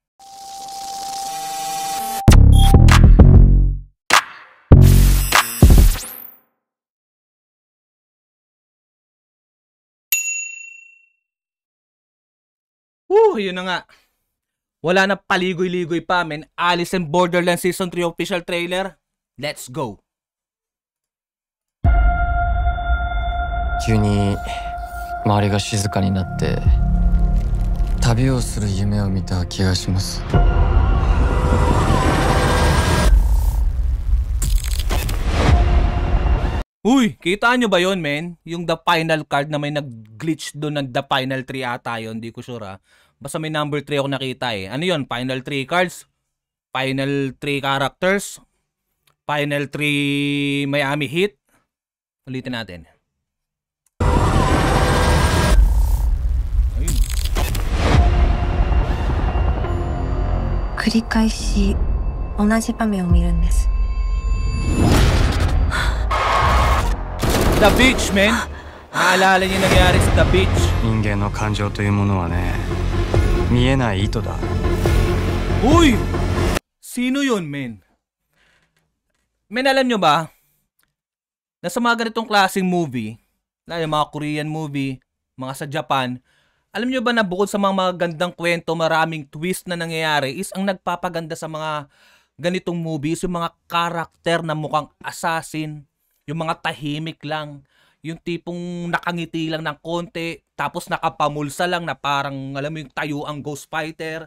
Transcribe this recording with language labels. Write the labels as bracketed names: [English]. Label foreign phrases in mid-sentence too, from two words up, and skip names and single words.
[Filipino] Yun na nga. Wala na paligoy-ligoy pa, men. [English] Alice in Borderland Season 3 official trailer. Let's go. [Japanese] 急に周りが静かになって旅をする夢を見た気がします。 [Filipino] Uy, kita nyo ba yun, men? Yung [English] the final card [Filipino] na may nag-glitch doon ng [English] the final 3 [Filipino] ata yun. Hindi ko sure, Basta may number 3 ako nakita eh. Ano yun? [English] Final 3 cards? Final 3 characters? Final 3 Miami Heat? [Filipino] Ulitin natin. Ayun. [Japanese] 繰り返し同じ場面を見るんです。 [Filipino] The Beach, man. Naalala niyo nangyari sa The Beach. [Japanese] 人間の感情というものはね、見えない糸だ。 [Filipino] Uy! Sino yun, men? Men, alam nyo ba? Na sa mga ganitong klaseng movie, yung mga [English] Korean movie, [Filipino] mga sa Japan, alam nyo ba na bukod sa mga gandang kwento, maraming twist na nangyayari, is ang nagpapaganda sa mga ganitong movies, yung mga karakter na mukhang assassin, yung mga tahimik lang, yung tipong nakangiti lang ng konti, tapos nakapamulsa lang na parang, alam mo yung tayo ang ghost fighter.